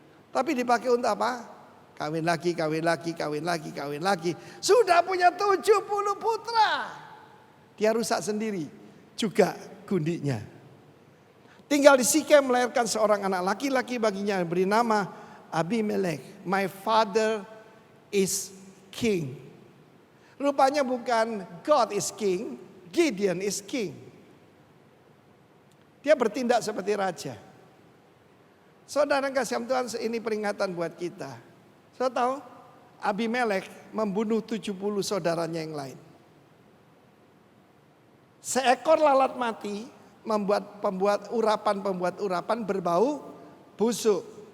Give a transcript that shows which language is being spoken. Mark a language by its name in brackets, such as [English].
[Indonesian] Tapi dipakai untuk apa? Kawin lagi, kawin lagi, kawin lagi, kawin lagi. Sudah punya 70 putra. Dia rusak sendiri. Juga gundiknya. Tinggal di Sikem melahirkan seorang anak laki-laki baginya yang beri nama Abimelek. [English] My father is king. [Indonesian] Rupanya bukan [English] God is king, Gideon is king. [Indonesian] Dia bertindak seperti raja. Saudara kasih Tuhan, ini peringatan buat kita. Saudara tahu, Abimelek membunuh 70 saudaranya yang lain. Seekor lalat mati membuat urapan berbau busuk.